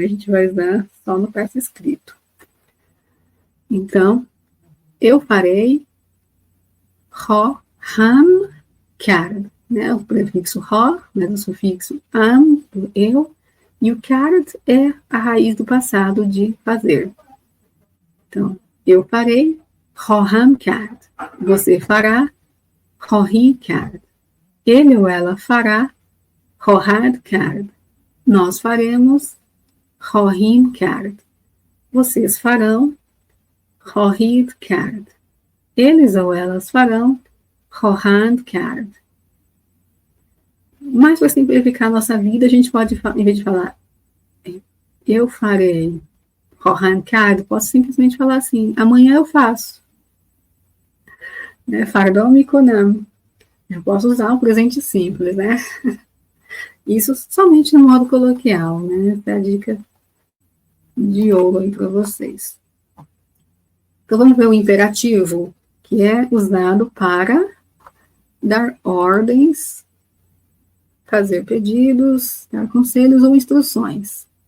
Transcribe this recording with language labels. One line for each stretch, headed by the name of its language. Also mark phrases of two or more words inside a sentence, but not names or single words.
Portuguese: A gente vai usar só no persa escrito. Então, eu farei ro, ham, kard, né? O prefixo ro, né? O sufixo am, do eu, e o kard é a raiz do passado de fazer. Então, eu farei,
Persian: خواهم کرد.
Portuguese: Você fará,
Persian: خواهی کرد.
Portuguese: Ele ou ela fará,
Persian: خواهد کرد.
Portuguese: Nós faremos,
Persian: خواهیم کرد.
Portuguese: Vocês farão,
Persian: خواهید کرد.
Portuguese: Eles ou elas farão,
Persian: خواهند کرد.
Portuguese: Mas para simplificar a nossa vida, a gente pode, em vez de falar eu farei,
Persian: خواهند کرد,
Portuguese: posso simplesmente falar assim, amanhã eu faço.
Persian: فردا میکنم.
Portuguese: Eu posso usar o presente simples, né? Isso somente no modo coloquial, né? Essa é a dica de ouro aí para vocês. Então vamos ver o imperativo, que é usado para dar ordens, fazer pedidos, dar conselhos ou instruções.